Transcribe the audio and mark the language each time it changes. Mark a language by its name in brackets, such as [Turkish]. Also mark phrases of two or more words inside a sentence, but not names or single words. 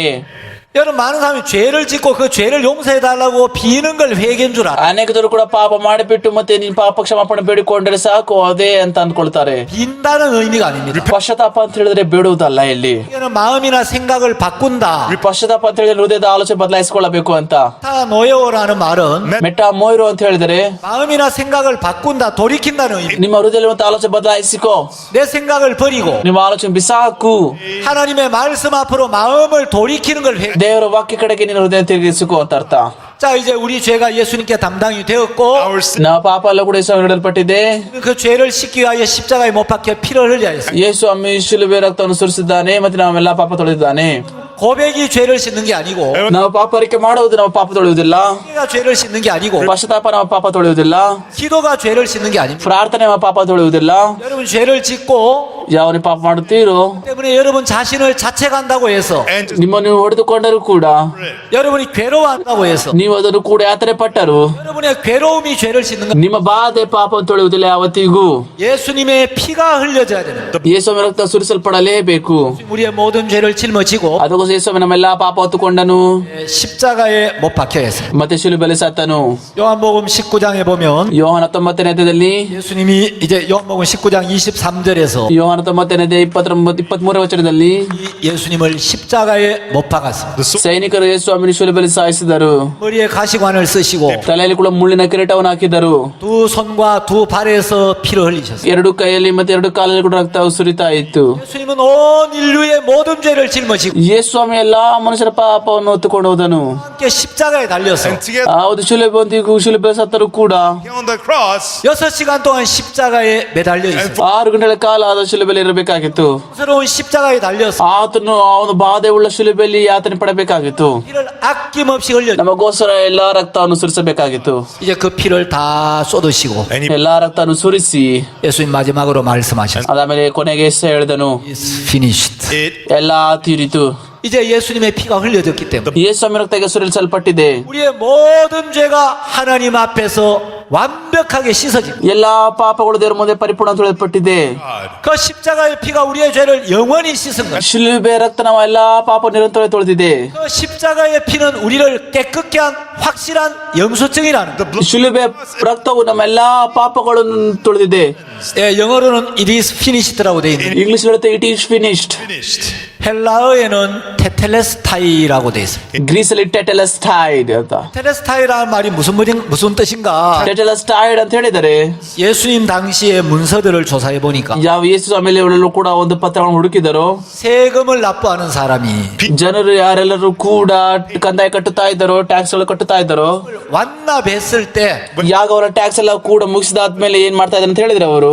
[Korean] 여러분 많은 사람이 죄를 짓고 그 죄를 용서해 달라고 비는 걸 회개인 줄 알아. [Kannada] ಅನೇಕ ಜನರು ಕೂಡ ಪಾಪ ಮಾಡಿಬಿಟ್ಟು ಮತ್ತೆ ನೀನ್ ಪಾಪ ಕ್ಷಮಾಪಣೆ ಬೇಡಿಕೊಂಡ್ರೆ ಸಾಕು ಅದೇ ಅಂತ ಅಂದ್ಕೊಳ್ತಾರೆ. [Korean] 빈다는 의미가 아닙니다. [Kannada] ಪಶ್ಚಾತ್ತಾಪ ಅಂತ ಹೇಳಿದ್ರೆ ಬೇಡುವುದಲ್ಲ ಇಲ್ಲಿ. [Korean] 이거는 마음이나 생각을 바꾼다. [Kannada] ಪಶ್ಚಾತ್ತಾಪ ಅಂತ ಹೇಳಿದ್ರೆ ಹೃದಯದ ಆಲೋಚನೆ ಬದಲಾಯಿಸಿಕೊಳ್ಳಬೇಕು ಅಂತ. [Korean] 메타노에오라는 말은 [Kannada] ಮೆಟಾ ಮೋಯ್ರೋ ಅಂತ ಹೇಳಿದರೆ [Korean] 마음이나 생각을 바꾼다, 돌이킨다는 의미. [Kannada] ನಿಮ್ಮ ಹೃದಯದಲ್ಲಿ ಆಲೋಚನೆ ಬದಲಾಯಿಸಿಕೋ, [Korean] 내 생각을 버리고 [Kannada] ನಿಮ್ಮ ಆಲೋಚನೆ ಬಿಸಾಕು, [Korean] 하나님의 말씀 앞으로 마음을 돌이키는 걸 회개. [Kannada] ದೇವರ ವಾಕ್ಯ ಕಡೆಗೆ ನಿನ್ನ ಹೃದಯ ತಿರುಗಿಸಿಕೋ ಅಂತ ಅರ್ಥ. [Korean] 자, 이제 우리 죄가 예수님께 담당이 되었고 [English] Our sin. [Kannada] ನಮ್ಮ ಪಾಪ ಎಲ್ಲ ಕೂಡ ಯೇಸು ನೀಡಲ್ಪಟ್ಟಿದೆ. [Korean] 그 죄를 씻기 위하여 십자가에 못 박혀 피를 흘려야 했어요. [Kannada] ಯೇಸು ಅಮ್ಮಿ ಶಿಲುಬೆ ರಕ್ತವನ್ನು ಸುರಿಸಿದ್ದಾನೆ ಮತ್ತೆ ನಾವೆಲ್ಲ ಪಾಪ ತೊಳೆದಿದ್ದಾನೆ. [Korean] 고백이 죄를 씻는 게 아니고 [Kannada] ನಾವು ಪಾಪ ಅರಿಕೆ ಮಾಡುವುದು ನಮ್ಮ ಪಾಪ ತೊಳೆಯುವುದಿಲ್ಲ. [Korean] 회개가 죄를 씻는 게 아니고 [Kannada] ಪಶ್ಚಾತ್ತಾಪ ನಮ್ಮ ಪಾಪ ತೊಳೆಯುವುದಿಲ್ಲ. [Korean] 기도가 죄를 씻는 게 아닙니다. [Kannada] ಪ್ರಾರ್ಥನೆ ನಮ್ಮ ಪಾಪ ತೊಳೆಯುವುದಿಲ್ಲ. [Korean] 여러분 죄를 짓고 [Kannada] ಯಾವ ಪಾಪ ಮಾಡುತ್ತೀರೋ [Korean] 때문에 여러분 자신을 자책한다고 해서 And [Kannada] ನಿಮ್ಮನ್ನು ಹೊಡೆದುಕೊಂಡರೂ ಕೂಡ, [Korean] 여러분이 괴로워한다고 해서 [Kannada] ನೀವು ಅದನ್ನು ಕೂಡ ಯಾತನೆ ಪಟ್ಟರು, [Korean] 여러분의 괴로움이 죄를 씻는 거. [Kannada] ನಿಮ್ಮ ಬಾಧೆ ಪಾಪವನ್ನು ತೊಳೆಯುವುದಿಲ್ಲ ಯಾವತ್ತಿಗೂ. [Korean] 예수님의 피가 흘려져야 됩니다. [Kannada] ಯೇಸುವಿನ ರಕ್ತ ಸುರಿಸಲ್ಪಡಲೇಬೇಕು. [Korean] 우리의 모든 죄를 짊어지고 [Kannada] ಅದಕ್ಕೋಸ್ಕರ ಯೇಸುವಿನ ನಮ್ಮೆಲ್ಲಾ ಪಾಪ ಹೊತ್ತುಕೊಂಡನು [Korean] 십자가에 못 박혀 했어요. [Kannada] ಮತ್ತೆ ಶಿಲುಬೆಯಲ್ಲಿ ಸತ್ತನು. [Korean] 요한복음 19장에 보면 [Kannada] ಯೋಹಾನ 19ನೇ ಅಧ್ಯಾಯದಲ್ಲಿ, [Korean] 예수님이 이제 요한복음 19장 23절에서 [Kannada] ಯೋಹಾನ 19ನೇ ಅಧ್ಯಾಯ 23ನೇ ವಚನದಲ್ಲಿ [Korean] 예수님을 십자가에 못 박았습니다. [Kannada] ಸೈನಿಕರು ಯೇಸು ಸ್ವಾಮಿನ ಶಿಲುಬೆಯಲ್ಲಿ ಸಾಯಿಸಿದರು. [Korean] 머리에 가시관을 쓰시고 [Kannada] ತಲೆಯಲ್ಲಿ ಕೂಡ ಮುಳ್ಳಿನ ಕಿರೀಟವನ್ನು ಹಾಕಿದರು. [Korean] 두 손과 두 발에서 피를 흘리셨어요. [Kannada] ಎರಡು ಕೈಯಲ್ಲಿ ಮತ್ತೆ ಎರಡು ಕಾಲಲ್ಲಿ ಕೂಡ ರಕ್ತ ಸುರಿತಾ ಇತ್ತು. [Korean] 예수님은 온 인류의 모든 죄를 짊어지고 [Kannada] ಯೇಸು ಸ್ವಾಮಿ ಎಲ್ಲಾ ಮನುಷ್ಯರ ಪಾಪವನ್ನು ಹೊತ್ತುಕೊಂಡು ಹೋದನು. [Korean] 함께 십자가에 달려서 [English] and together [Kannada] ಹೌದು, ಶಿಲುಬೆಯೊಂದಿಗೂ ಶಿಲುಬೆ ಸತ್ತರೂ ಕೂಡ [English] on the cross. [Korean] 6시간 동안 십자가에 매달려 있어요. [Kannada] 6 ಗಂಟೆಗಳ ಕಾಲ ಆದ ಶಿಲುಬೆಯಲ್ಲಿ ಇರಬೇಕಾಗಿತ್ತು. [Korean] 새로운 십자가에 달려서 [Kannada] ಆತನು ಅವನು ಬಾಧೆ ಉಳ್ಳ ಶಿಲುಬೆಯಲ್ಲಿ ಯಾತನೆ ಪಡಬೇಕಾಗಿತ್ತು. [Korean] 피를 아낌없이 흘려 [Kannada] ನಮಗೋಸ್ಕರ ಎಲ್ಲಾ ರಕ್ತವನ್ನು ಸುರಿಸಬೇಕಾಗಿತ್ತು. [Korean] 이제 그 피를 다 쏟으시고 [English] And he [Kannada] ಎಲ್ಲಾ ರಕ್ತವನ್ನು ಸುರಿಸಿ [Korean] 예수님 마지막으로 말씀하셨어요. [Kannada] ಅದಾದ್ಮೇಲೆ ಕೊನೆಗೆ ಯೇಸು ಹೇಳಿದನು, [English] It's finished. it [Kannada] ಎಲ್ಲಾ ತೀರಿತು. [Korean] 이제 예수님의 피가 흘려졌기 때문에 [Kannada] ಯೇಸು ಸ್ವಾಮಿ ರಕ್ತಕ್ಕೆ ಸುರಿಸಲ್ಪಟ್ಟಿದೆ. [Korean] 우리의 모든 죄가 하나님 앞에서 완벽하게 씻어집니다. [Kannada] ಎಲ್ಲಾ ಪಾಪಗಳು ದೇವರ ಮುಂದೆ ಪರಿಪೂರ್ಣ ತೊಳೆಯಲ್ಪಟ್ಟಿದೆ. [Korean] 그 십자가의 피가 우리의 죄를 영원히 씻은 거예요. [Kannada] ಶಿಲುಬೆ ರಕ್ತ ನಮ್ಮ ಎಲ್ಲಾ ಪಾಪ ನಿರಂತರ ತೊಳೆದಿದೆ. [Korean] 그 십자가의 피는 우리를 깨끗게 한 확실한 영수증이라는 the 거예요. blood [Kannada] ಶಿಲುಬೆ ರಕ್ತವು ನಮ್ಮ ಎಲ್ಲಾ ಪಾಪಗಳನ್ನು ತೊಳೆದಿದೆ. [Korean] 예, 영어로는 [English] it is finished [Korean] 라고 돼 있는데 [Kannada] ಇಂಗ್ಲಿಷ್ ಹೇಳುತ್ತೆ [English] it is finished. [Kannada] finished. [Korean] 헬라어에는 테텔레스타이라고 돼 있습니다. [Kannada] ಗ್ರೀಸಲ್ಲಿ ಟೆಟೆಲಸ್ಟೈಡ್ ಅಂತ. [Korean] 테텔레스타이라는 말이 무슨 뜻인가? [Kannada] ಟೆಟೆಲಸ್ಟೈಡ್ ಅಂತ ಹೇಳಿದರೆ [Korean] 예수님 당시의 문서들을 조사해 보니까 [Kannada] ಯಾವ ಯೇಸು ಸ್ವಾಮಿಯಲ್ಲೂ ಕೂಡ ಒಂದು ಪತ್ರಗಳನ್ನು ಹುಡುಕಿದರು. [Korean] 세금을 납부하는 사람이 [Kannada] ಜನರು ಯಾರೆಲ್ಲರೂ ಕೂಡ ಕಂದಾಯ ಕಟ್ಟುತ್ತಾ ಇದ್ದಾರೋ, ಟ್ಯಾಕ್ಸ್ ಗಳು ಕಟ್ಟುತ್ತಾ ಇದ್ದಾರೋ, [Korean] 완납했을 때 [Kannada] ಯಾಗ ಅವರ ಟ್ಯಾಕ್ಸ್ ಎಲ್ಲ ಕೂಡ ಮುಗಿಸಿದಾದ್ಮೇಲೆ ಏನ್ ಮಾಡ್ತಾ ಇದ್ದಾರೆ ಅಂತ ಹೇಳಿದ್ರೆ ಅವರು